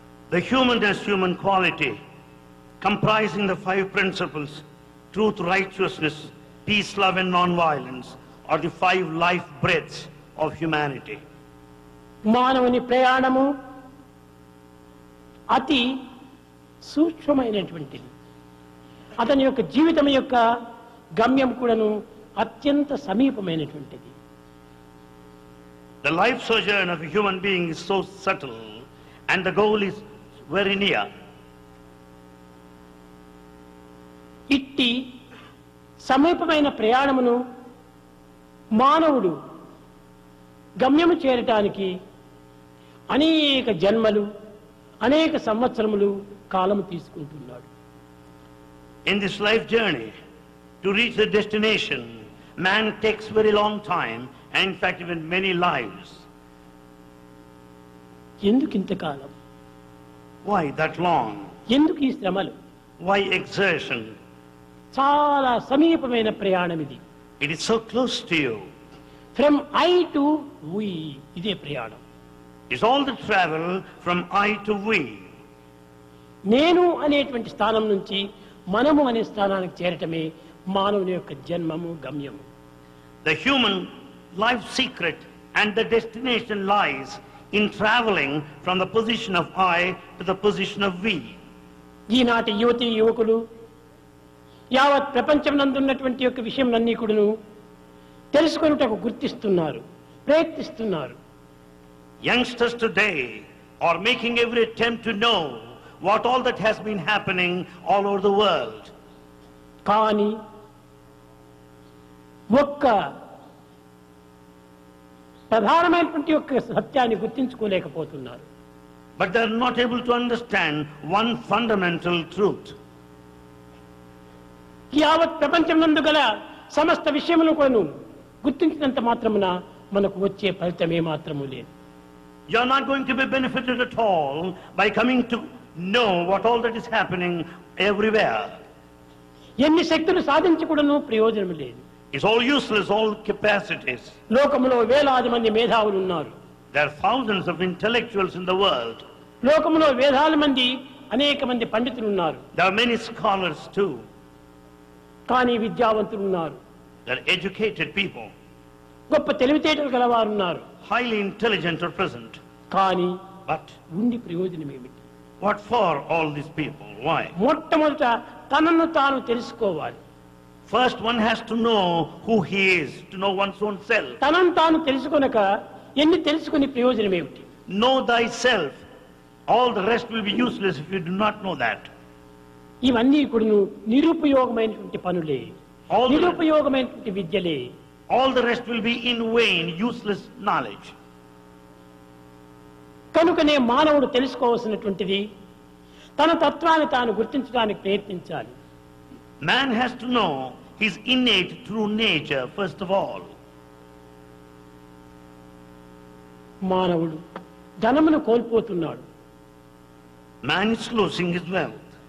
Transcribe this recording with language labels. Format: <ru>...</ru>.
<en>The human quality, comprising the 5 principles, truth, righteousness, peace, love, and non-violence, are the 5 life breaths of humanity.</en> <te>మానవుని ప్రయాణము అతి సూక్ష్మమైనటువంటిది. అతని యొక్క జీవితం యొక్క గమ్యం కూడాను అత్యంత సమీపమైనటువంటిది.</te> <en>The life sojourn of a human being is so subtle, and the goal is very near.</en> <te>ఇట్టి సమీపమైన ప్రయాణమును మానవుడు గమ్యము చేరటానికి అనేక జన్మలు, అనేక సంవత్సరములు కాలము తీసుకుంటున్నాడు.</te> <en>In this life journey, to reach the destination, man takes very long time, and in fact even many lives.</en> <te>ఎందుకు ఇంతకాలం?</te> <en>Why that long?</en> <te>ఎందుకు ఈ శ్రమలు?</te> <en>Why exertion?</en> <te>చాలా సమీపమైన ప్రయాణం ఇది.</te> <en>It is so close to you. From I to we,</en> <te>ఇదే ప్రయాణం.</te> <en>It's all the travel from I to we.</en> <te>నేను అనేటువంటి స్థానం నుంచి మనము అనే స్థానానికి చేరటమే మానవుని యొక్క జన్మము, గమ్యము.</te> <en>The human life secret and the destination lies in traveling from the position of I to the position of we.</en> <te>ఈనాటి యువతి యువకులు యావత్ ప్రపంచం నందున్నటువంటి యొక్క విషయం అన్నీ కూడాను తెలుసుకొనుటకు గుర్తిస్తున్నారు, ప్రయత్నిస్తున్నారు.</te> <en>Youngsters today are making every attempt to know what all that has been happening all over the world.</en> <te>కానీ ఒక్క ప్రధానమైనటువంటి యొక్క సత్యాన్ని గుర్తించుకోలేకపోతున్నారు.</te> <en>But they are not able to understand one fundamental truth.</en> <te>యావత్ ప్రపంచం నందు గల సమస్త విషయములను కూడాను గుర్తించినంత మాత్రమున మనకు వచ్చే ఫలితం ఏమాత్రము లేదు.</te> <en>You are not going to be benefited at all by coming to know what all that is happening everywhere.</en> <te>ఎన్ని శక్తులు సాధించి కూడాను ప్రయోజనం లేదు.</te> <en>It's all useless, all capacities.</en> <te>లోకములో వేలాది మంది మేధావులు ఉన్నారు.</te> <en>There are thousands of intellectuals in the world.</en> <te>లోకములో వేలాది మంది, అనేక మంది పండితులు ఉన్నారు.</te> <en>There are many scholars too.</en> <te>కానీ విద్యావంతులు ఉన్నారు.</te> <en>There are educated people.</en> <te>గొప్ప తెలివితేటలు గలవారు ఉన్నారు.</te> <en>Highly intelligent are present.</en> <te>కానీ</te> <en>But</en> <te>ఉండి ప్రయోజనం ఏమిటి?</te> <en>what for all these people? Why?</en> <te>మొట్టమొదట తనను తాను తెలుసుకోవాలి.</te> <en>First one has to know who he is, to know one's own self.</en> <te>తనను తాను తెలుసుకొనక ఎన్ని తెలుసుకుని ప్రయోజనం ఏమిటి?</te> <en>Know thyself. All the rest will be useless if you do not know that.</en> <te>ఇవన్నీ కూడా నిరుపయోగమైనటువంటి పనులే,</te> <en>All the,</en> <te>నిరుపయోగమైనటువంటి విద్యలే.</te> <en>all the rest will be in vain, useless knowledge.</en> <te>కనుకనే మానవుడు తెలుసుకోవాల్సినటువంటిది తన తత్వాన్ని తాను గుర్తించడానికి ప్రయత్నించాలి.</te> <en>Man has to know his innate true nature first of all.</en> <te>మానవుడు ధనమును కోల్పోతున్నాడు.</te> <en>Man is losing his wealth.</en>